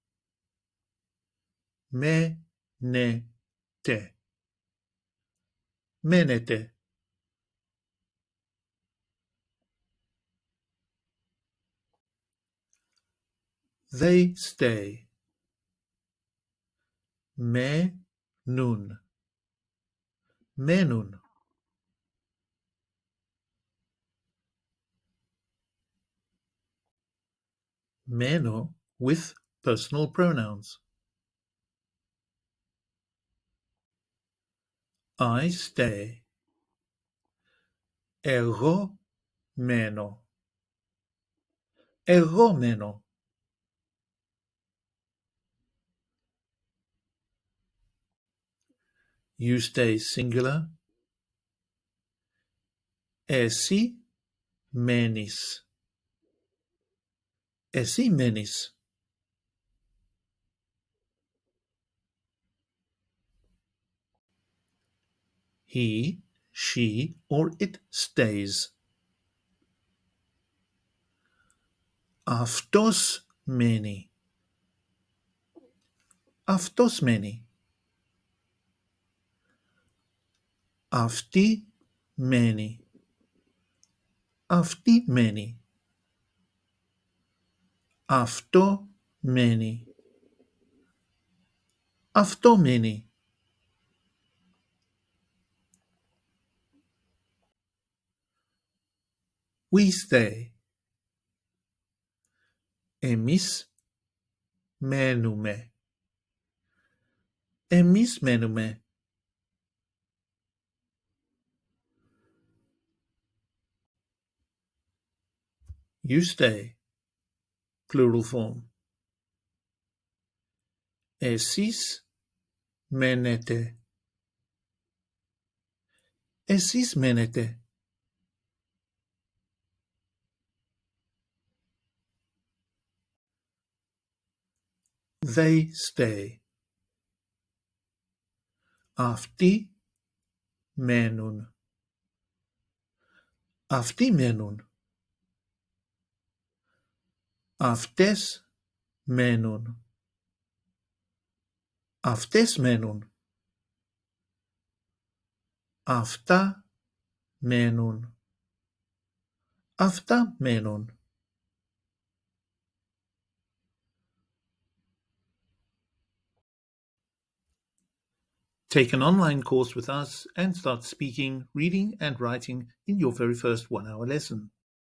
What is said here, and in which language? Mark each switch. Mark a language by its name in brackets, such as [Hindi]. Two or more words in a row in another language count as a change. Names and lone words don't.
[Greek] Μένετε, μένετε. [English] They stay. [Greek] Μένουν, μένουν. [English] Μένω with personal pronouns. I stay. [Greek] Εγώ μένω. Εγώ μένω. [English] You stay, singular. [Greek] Εσύ μένεις. Εσύ μένεις. [English] He, she, or it stays. [Greek] Αυτός μένει. Αυτός μένει. Αυτή μένει. Αυτή μένει. Αυτό μένει. Αυτό μένει. [English] We stay. [Greek] Εμείς μένουμε. Εμείς μένουμε. [English] You stay. Plural form. [Greek] Εσείς μένετε. Εσείς μένετε. [English] They stay. [Greek] Αυτοί μένουν. Αυτοί μένουν. Αυτές μένουν. Αυτές μένουν. Αυτά μένουν. Αυτά μένουν. [English] Take an online course with us and start speaking, reading, and writing in your very first 1-hour lesson.